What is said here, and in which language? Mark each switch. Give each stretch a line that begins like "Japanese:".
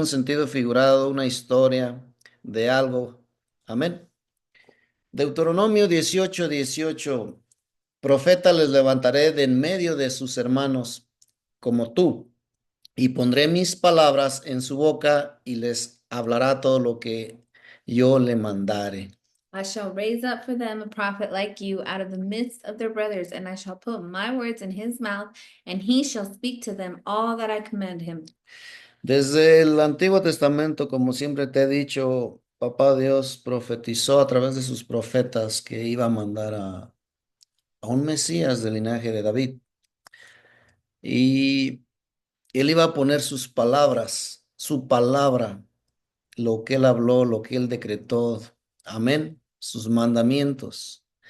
Spanish: un sentido figurado, una historia de algo. Amén. Deuteronomio 18:18. Profeta les levantaré de en medio de sus hermanos, como tú, y pondré mis palabras en su boca y les hablará todo lo que yo le mandare.
English: I shall raise up for them a prophet like you out of the midst of their brothers, and I shall put my words in his mouth, and he shall speak to them all that I command him.
Spanish: Desde el Antiguo Testamento, como siempre te he dicho, Papá Dios profetizó a través de sus profetas que iba a mandar a un Mesías del linaje de David. Y él iba a poner sus palabras, su palabra, lo que él habló, lo que él decretó, amén, sus mandamientos.